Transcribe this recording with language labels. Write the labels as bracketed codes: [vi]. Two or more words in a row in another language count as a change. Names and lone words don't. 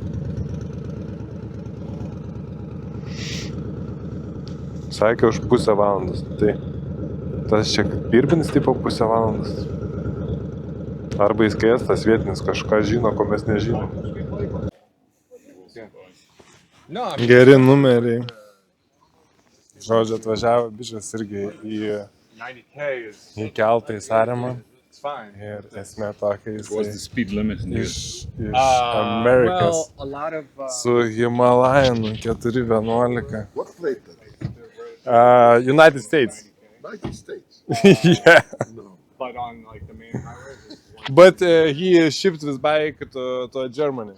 [lt] Sakė už pusę valandos. Tai tas čia pirbinis tipo pusę valandos. Arba jis keistas vietinis kažką žino, ko mes nežinom. [en] No, I mean, [lt] Geri numeriai. Žodžiu, atvažiavo bičas irgi į [en] 90K is [lt] keltą į Saremą. [en] it's fine. [lt] Ir esmė tokia, [en] What's the [lt] jisai [en] speed limit in here? [lt] iš Amerikos [en] Well, a lot of [lt] su Himalajanu 411. [en] What plate that is? United States. United States. Yeah. No. but on like the main highway. But he shipped his bike to Germany.